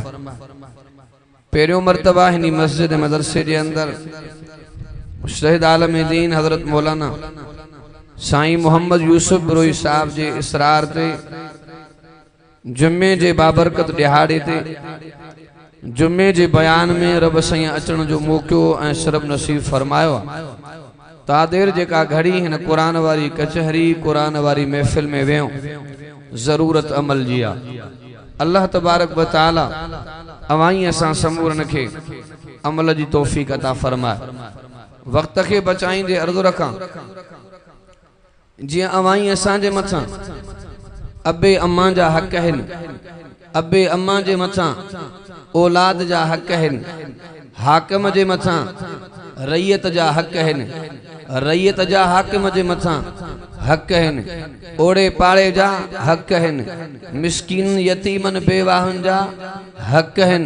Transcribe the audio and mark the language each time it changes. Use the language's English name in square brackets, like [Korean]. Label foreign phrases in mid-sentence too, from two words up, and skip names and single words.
[Sindhi] पहिरियों मर्तबा हिनी मस्जिद मदरसे जे अंदर शहीद आलम दीन हजरत मौलाना साईं मोहम्मद यूसुफ बिरोई साहब जे इसरार ते जुम्मे जे बाबरकत दिहाड़े ते जुम्मे जे बयान में रब साईं अचण जो मौक़ो ऐं शरफ नसीब फरमायो। तादेर जेका घड़ी हिन कुरान वारी कचहरी कुरान वारी महफिल में वियो जरूरत अमल जी आ। [Arabic] الله تبارك وتعالى [Sindhi] अवाई असां समूरन खे अमल जी तौफ़ीक़ अता फरमाए। वक्त के बचाईंदे अर्ज़ु रखां जियां अवाई असां जे मथां अबे अम्मा जा हक़ आहिनि, अबे अम्मा जे मथां औलाद जा हक़ आहिनि, हाकिम जे मथां रैयत जा हक़ आहिनि, रैयत जा हाकिम जे मथां हक़ आहिनि, ओड़े पाड़े जा हक़ आहिनि, मिस्कीन यतीमन बेवाहन जा हक़ आहिनि।